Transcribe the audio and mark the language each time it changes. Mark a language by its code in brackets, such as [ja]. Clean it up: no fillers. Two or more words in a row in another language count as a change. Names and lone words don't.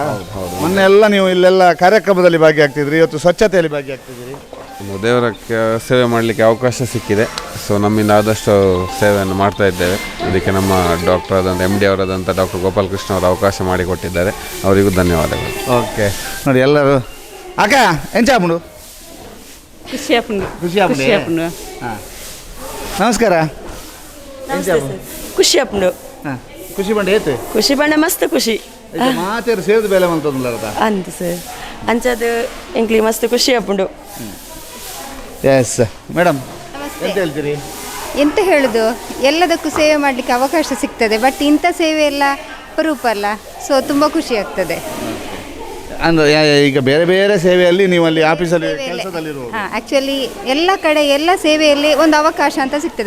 [kn] ಮೊನ್ನೆ ಎಲ್ಲ ನೀವು ಇಲ್ಲೆಲ್ಲ ಕಾರ್ಯಕ್ರಮದಲ್ಲಿ ಭಾಗಿಯಾಗ್ತಿದ್ರಿ, ಇವತ್ತು ಸ್ವಚ್ಛತೆಯಲ್ಲಿ ಭಾಗಿಯಾಗ್ತಿದ್ದೀರಿ. ದೇವರ ಸೇವೆ ಮಾಡಲಿಕ್ಕೆ ಅವಕಾಶ ಸಿಕ್ಕಿದೆ. ಸೊ ನಮ್ಮಿಂದ ಆದಷ್ಟು ಸೇವೆಯನ್ನು ಮಾಡ್ತಾ ಇದ್ದೇವೆ. ಅದಕ್ಕೆ ನಮ್ಮ ಡಾಕ್ಟರ್ ಆದಂಥ MD ಅವರಾದಂಥ ಡಾಕ್ಟರ್ ಗೋಪಾಲಕೃಷ್ಣ ಅವರು ಅವಕಾಶ ಮಾಡಿಕೊಟ್ಟಿದ್ದಾರೆ. ಅವರಿಗೂ ಧನ್ಯವಾದಗಳು. [tcy] ಓಕೆ, ನೋಡಿ ಎಲ್ಲರೂ ಅಕ್ಕ ಎಂಚಾಪುಂಡು ಖುಷಿ ಆಗ್ತುಂಡು. [kn] ಹಾಂ, ನಮಸ್ಕಾರ. [tcy] ಖುಷಿ ಆಪುಂಡು. ಹಾಂ, ಖುಷಿ ಬಂಡ ಏತು ಖುಷಿ ಬಂಡ ಮಸ್ತ್ ಖುಷಿ ಮಾತೇರು ಸೇರಿದ ಬೇಲೆ ಮಂತಂದ್ಲ ಅಂತ ಸರ್ ಅಂಚದು ಎಂಕ್ಲಿ ಮಸ್ತ್ ಖುಷಿ ಆಪುಂಡು. [en] yes madam, [kn] ಎಂತ ಹೇಳ್ತೀರಿ? ಎಂತ ಹೇಳೋದು, ಎಲ್ಲದಕ್ಕೂ ಸೇವೆ ಮಾಡಲಿಕ್ಕೆ ಅವಕಾಶ ಸಿಗ್ತದೆ. ಬಟ್ ಇಂಥ ಸೇವೆ ಎಲ್ಲ ಅಪರೂಪ ಅಲ್ಲ, ಸೊ ತುಂಬ ಖುಷಿ ಆಗ್ತದೆ. ಅಂದರೆ ಈಗ ಬೇರೆ ಬೇರೆ ಸೇವೆಯಲ್ಲಿ ನೀವು ಅಲ್ಲಿ ಆಫೀಸಲ್ಲಿ ಕೆಲಸದಲ್ಲಿರುವುದು? ಹಾಂ, ಆ್ಯಕ್ಚುಲಿ ಎಲ್ಲ ಕಡೆ ಎಲ್ಲ ಸೇವೆಯಲ್ಲಿ ಒಂದು ಅವಕಾಶ ಅಂತ ಸಿಗ್ತದೆ.